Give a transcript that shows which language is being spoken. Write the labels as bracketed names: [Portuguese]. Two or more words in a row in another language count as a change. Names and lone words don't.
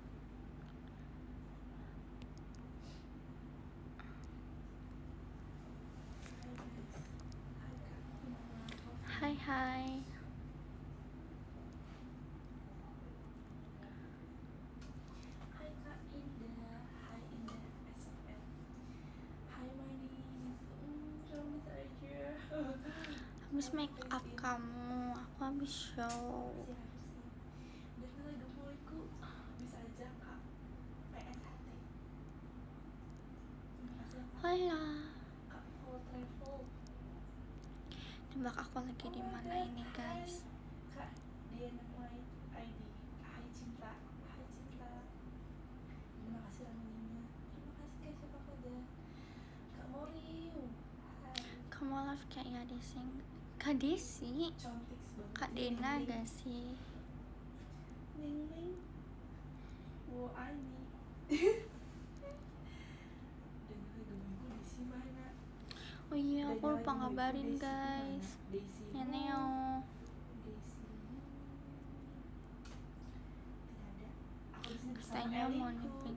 [Indonesian] Hai hai. Hai Kak Indah. Hai Indah SFM. Hai manis. Rambut aja. Habis [English] make up [Indonesian] kamu, aku habis show. Dan kita gemoyku bisa aja Kak PSHT. Hola. Kak Full Travel. Tebak aku lagi di mana ini guys? Kak Diana White ID. Hai cinta. Hai cinta. Terima kasih ramenya. Terima kasih guys siapa aja. Kak Moriu. Hai. Kamu live kayak ya desing. Kak Desi, Cantik banget. Kak Dena gak sih? Ning ning. Wo Ani. Dan gemoyku Desi mana? Oh iya, aku lupa ngabarin guys. Ya Neo. Katanya mau nipping.